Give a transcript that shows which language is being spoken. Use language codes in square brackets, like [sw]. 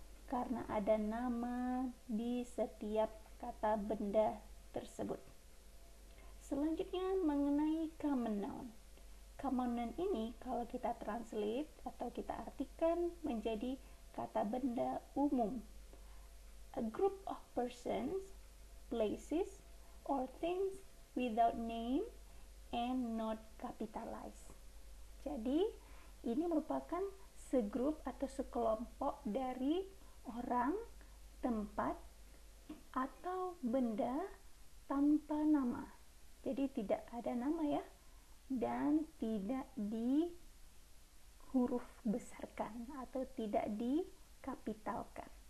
[id] Karena ada nama di setiap kata benda tersebut. Selanjutnya mengenai common noun. Common noun ini kalau kita translate atau kita artikan menjadi kata benda umum. [en] A group of persons, places, or things without name and not capitalized. [id] Jadi, ini merupakan segrup atau sekelompok dari orang, tempat, atau benda tanpa nama. Jadi, tidak ada nama ya, dan tidak di huruf besarkan atau tidak dikapitalkan.